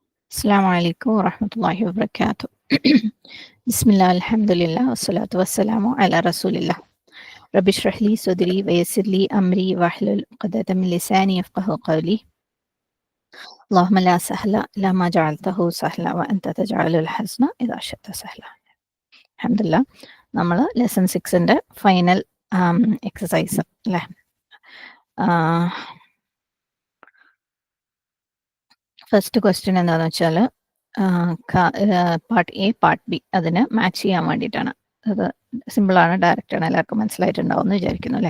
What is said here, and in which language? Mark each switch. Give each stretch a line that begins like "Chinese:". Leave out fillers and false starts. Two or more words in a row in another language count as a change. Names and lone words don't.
Arabic: السلام عليكم ورحمة الله وبركاته. بسم الله الحمد لله والصلاة والسلام على رسول الله. رب اشرح لي صدري ويسر لي أمري واحلل عقدة من لساني يفقه قولي. اللهم لا سهل إلا ما جعلته سهلا وأنت تجعل الحزن إذا شئت سهلا. الحمد لله.
Malayalam: നമ്മൾ ലെസൺ 6ന്റെ
English: final exercise
Malayalam: അല്ലേ.
English: first question
Malayalam: എന്താണെന്ന് വെച്ചാൽ
English: part A part B
Malayalam: അതിന് മാച്ച് ചെയ്യാൻ വേണ്ടിയിട്ടാണ്. അത് സിമ്പിളാണ്, ഡയറക്റ്റാണ്, എല്ലാവർക്കും മനസ്സിലായിട്ടുണ്ടാവും എന്ന് വിചാരിക്കുന്നു അല്ലേ.